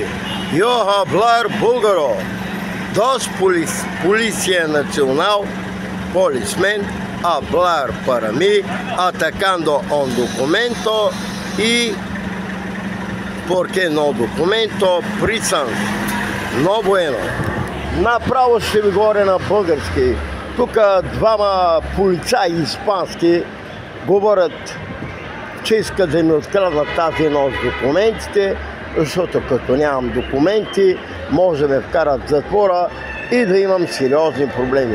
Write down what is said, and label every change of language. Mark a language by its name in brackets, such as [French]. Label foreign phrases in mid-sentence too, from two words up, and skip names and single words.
[Spanish] Yo hablar búlgaro. Dos Policía Nacional, policemen, hablar para mí, atacando un documento y, ¿por qué no documento? Присън. Но bueno. [Bulgarian] Направо ще ви говоря на български. Тук двама полицаи испански говорят, че искат да ми откраднат тази нощ документите, защото като нямам документи, може да ме вкарат в затвора и да имам сериозни проблеми.